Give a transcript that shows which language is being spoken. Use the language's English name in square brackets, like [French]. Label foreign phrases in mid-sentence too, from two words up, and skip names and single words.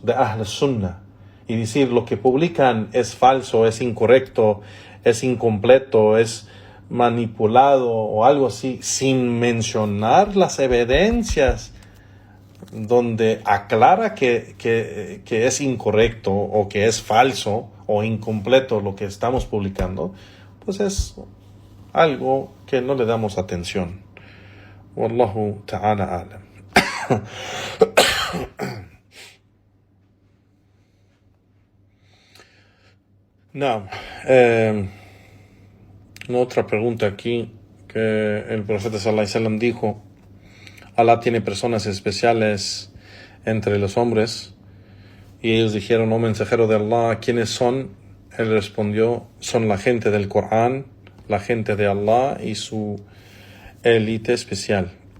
[Spanish] de Ahl Sunnah y decir lo que publican es falso, es incorrecto, es incompleto, es manipulado o algo así, sin mencionar las evidencias donde aclara que es incorrecto o que es falso o incompleto lo que estamos publicando, pues es algo que no le damos atención. [Arabic] والله تعالى أعلم. [Spanish] Otra pregunta aquí que el profeta [Arabic] صلى الله عليه وسلم [Spanish] dijo: Allah tiene personas especiales entre los hombres, y ellos dijeron: oh mensajero de Allah, ¿quiénes son? Él respondió, son la gente del Corán, la gente de Allah y su élite especial.